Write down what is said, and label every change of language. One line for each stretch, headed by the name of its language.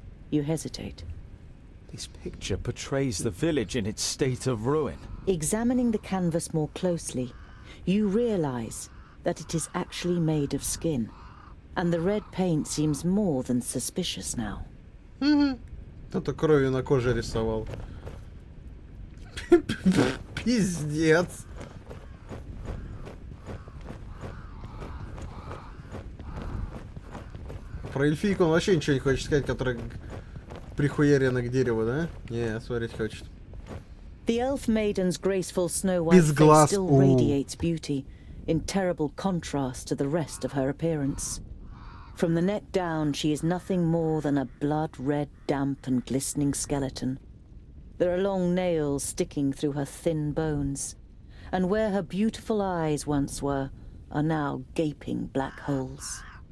English: You hesitate. This picture portrays the village in its state of ruin. Examining the canvas more closely, you realize that it is actually made of skin, and the red paint seems more than suspicious now.
Russian: Кто-то кровью на коже рисовал. Пиздец. Про эльфийку он вообще ничего не хочет сказать, которая прихуярена к дереву, да? Не, смотреть хочет.
English: The elf maiden's graceful snow-white face still radiates beauty, in terrible contrast to the rest of her appearance. From the neck down, she is nothing more than a blood-red, damp and glistening skeleton. There are long nails sticking through her thin bones, and where her beautiful eyes once were, are now gaping black holes.